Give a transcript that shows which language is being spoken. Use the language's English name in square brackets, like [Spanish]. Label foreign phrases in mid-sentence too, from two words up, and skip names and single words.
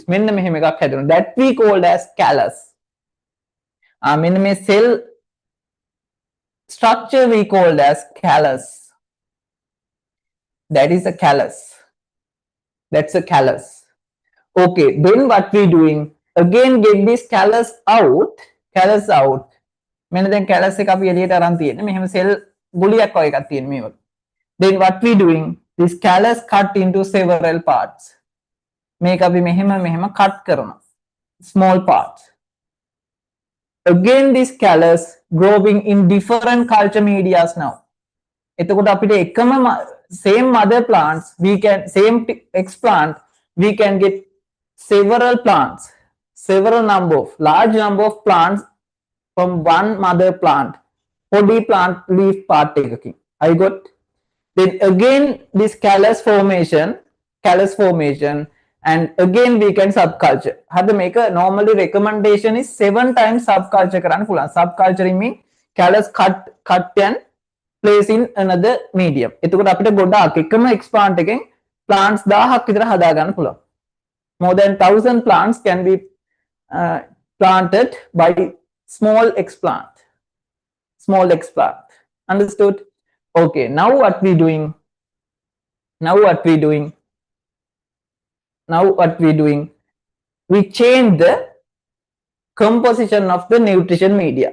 [English] That we called as callus. Cell structure we called as callus. That is a callus. That's a callus. Okay, then what we doing? Again, get this callus out. [Sinhala] මෙන්න දැන් කැලස් එක අපි එළියට අරන් තියෙන්නේ. මෙහෙම සෙල් ගුලියක් වගේ එකක් තියෙන මේ වගේ. [English] Then what we doing? This callus cut into several parts. [Sinhala] මේක අපි මෙහෙම cut කරනවා. [English] Small parts. Again this callus growing in different culture medias now. [Sinhala] එතකොට අපිට එකම [English] same mother plants, we can same explant, we can get several plants, large number of plants from one mother plant. Body plant leaf part එකකින්. I got. Then again this callus formation and again we can subculture. [Sinhala] හරිද මේක [English] normally recommendation is 7 times subculture [Sinhala] කරන්න පුළුවන්. [English] Subculturing mean callus cut and place in another medium. [Sinhala] එතකොට අපිට ගොඩාක් එකම explant එකෙන් plants 1000ක් විතර හදා ගන්න පුළුවන්. [English] More than 1000 plants can be planted by small explant. Understood? Okay, now what we doing? We change the composition of the nutrition media.